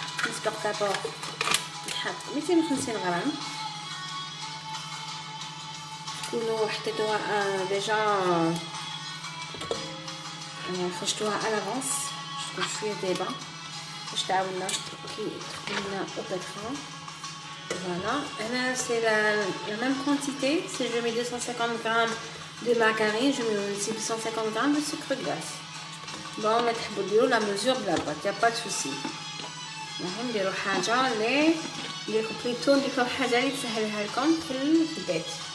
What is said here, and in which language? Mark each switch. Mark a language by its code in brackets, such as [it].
[ar] نسبق دابور نحط 250 غرام. تكونوا حطيتوها ديجا خرجتوها على لافونس باش تكون شويه دابا باش تعاوننا كي تكون او بيترون. [fr] Voilà, là c'est la même quantité. Si je mets 250 grammes de margarine, je mets aussi 250 grammes de sucre glace. Bon, on va faire la mesure de la boîte, il n'y a pas de souci. [ar] نحن نديرو حاجه اللي نديرلكم بليتو نديرلكم حاجه اللي تسهلها لكم في البيت.